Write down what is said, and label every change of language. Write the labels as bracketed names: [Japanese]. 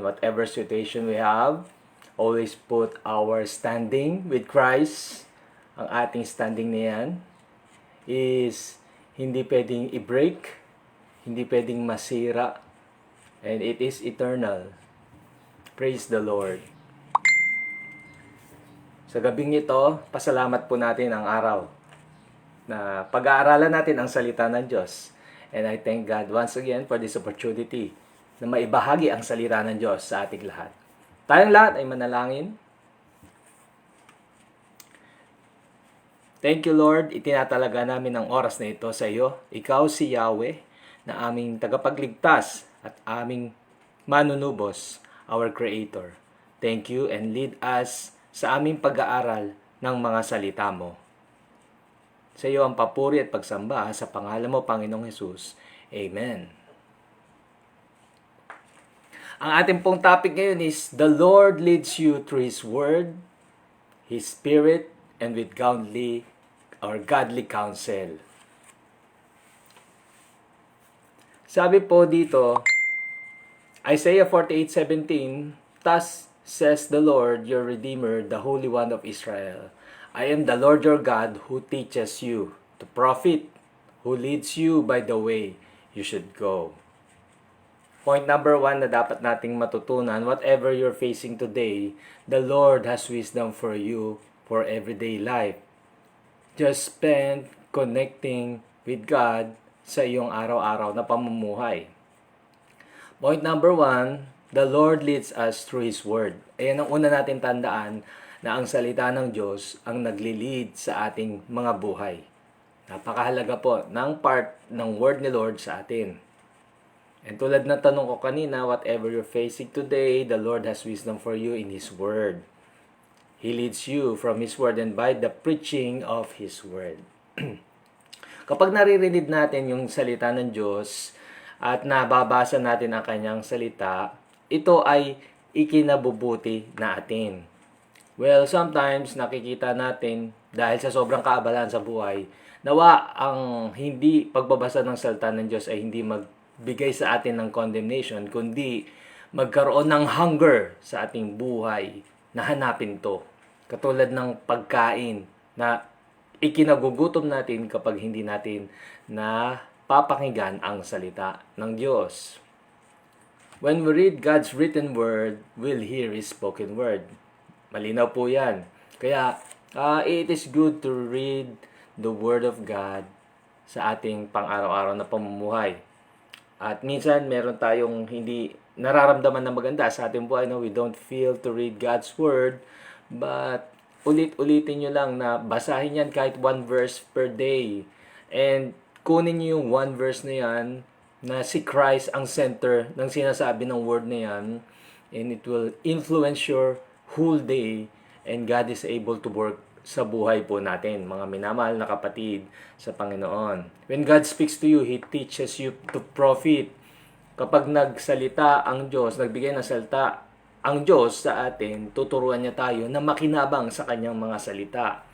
[English] Whatever situation we have, always put our standing with Christ. [Filipino] Ang ating standing na yan is hindi pwedeng i-break, hindi pwedeng masira, [English] and it is eternal. Praise the Lord. [Filipino] Sa gabing ito, pasalamat po natin ang araw na pag-aaralan natin ang salita ng Diyos. [English] And I thank God once again for this opportunity [Filipino] na maibahagi ang salita ng Diyos sa ating lahat. Tayong lahat ay manalangin. [English] Thank you Lord, [Filipino] itinatalaga namin ang oras na ito sa iyo. Ikaw si Yahweh na aming tagapagligtas at aming manunubos, our Creator. [English] Thank you and lead us [Filipino] sa aming pag-aaral ng mga salita mo. Sa iyo ang papuri at pagsamba sa pangalan mo, Panginoong Hesus. Amen. Ang ating pong topic ngayon [English] is, The Lord leads you through His Word, His Spirit, and with godly counsel. [Filipino] Sabi po dito, [English] Isaiah 48:17, Thus says the Lord, your Redeemer, the Holy One of Israel. I am the Lord your God who teaches you to profit, who leads you by the way you should go. Point number 1 [Filipino] na dapat nating matutunan, [English] whatever you're facing today, the Lord has wisdom for you for everyday life. Just spend connecting with God [Filipino] sa iyong araw-araw na pamumuhay. [English] Point number 1, the Lord leads us through His Word. [Filipino] Ayan ang una natin tandaan na ang salita ng Diyos ang nagli-lead sa ating mga buhay. Napakahalaga po ng part ng Word ni Lord sa atin. [English] And [Filipino] tulad na tanong ko kanina, [English] whatever you're facing today, the Lord has wisdom for you in His Word. He leads you from His Word and by the preaching of His Word. [Filipino] Kapag naririnig natin yung salita ng Diyos at nababasa natin ang kanyang salita, ito ay ikinabubuti natin. Well, sometimes nakikita natin dahil sa sobrang kaabalahan sa buhay, nawa ang hindi pagbabasa ng salita ng Diyos ay hindi magbigay sa atin ng condemnation, kundi magkaroon ng hunger sa ating buhay na hanapin to. Katulad ng pagkain na ikinagugutom natin kapag hindi natin na papakinggan ang salita ng Diyos. [English] When we read God's written word, we'll hear His spoken word. [Filipino] Malinaw po yan. Kaya, [English] it is good to read the Word of God [Filipino] sa ating pang-araw-araw na pamumuhay. At minsan, meron tayong hindi nararamdaman na maganda sa ating buhay. [English] No? We don't feel to read God's Word, but [Filipino] ulit-ulitin nyo lang na basahin yan kahit [English] one verse per day. And kunin nyo yung one verse na yan, na si Christ ang center ng sinasabi ng word na yan, and it will influence your whole day, and God is able to work [Filipino] sa buhay po natin, mga minamahal na kapatid sa Panginoon. [English] When God speaks to you, He teaches you to profit. [Filipino] Kapag nagsalita ang Diyos, nagbigay ng salita ang Diyos sa atin, tuturuan niya tayo na makinabang sa kanyang mga salita.